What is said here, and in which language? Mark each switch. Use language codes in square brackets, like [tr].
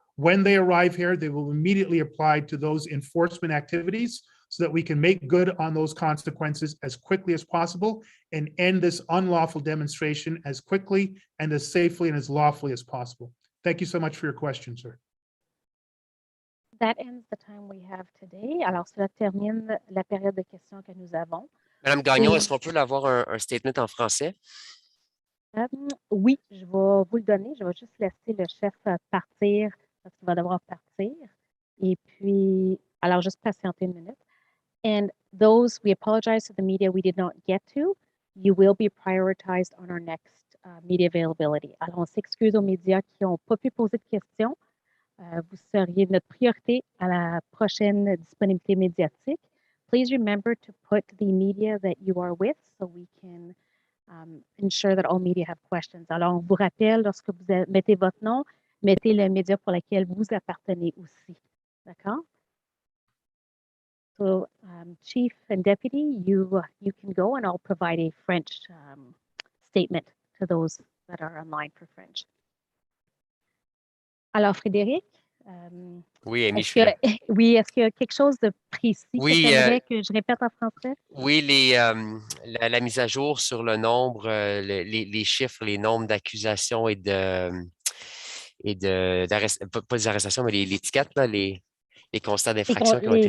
[en] When they arrive here, they will immediately apply to those enforcement activities so that we can make good on those consequences as quickly as possible and end this unlawful demonstration as quickly and as safely and as lawfully as possible. Thank you so much for your question, sir. That ends the time we have today. [fr] Alors, cela termine la période de questions que nous avons. Madame Gagnon, Et- est-ce qu'on peut avoir un statement en français? Oui, je vais vous le donner. Je vais juste laisser le chef partir parce qu'il va devoir partir. Et puis, alors juste patienter une minute. [en] And those, we apologize to the media we did not get to. You will be prioritized on our next media availability. [fr] Alors, on s'excuse aux médias qui n'ont pas pu poser de questions. Vous seriez notre priorité à la prochaine disponibilité médiatique. [en] Please remember to put the media that you are with so we can ensure that all media have questions. [fr] Alors, on vous rappelle, lorsque vous mettez votre nom, mettez le média pour lequel vous appartenez aussi. D'accord? [en] So, Chief and Deputy, you can go and I'll provide a French statement to those that are online for French. [fr] Alors, Frédéric, Oui, Amy, je est-ce suis là. oui, est-ce qu'il y a quelque chose de précis Oui, que tu aimerais que je répète en français? Oui, la mise à jour sur le nombre, les chiffres, les nombres d'accusations et pas des arrestations, mais les tickets, là, les constats d'infraction qui ont été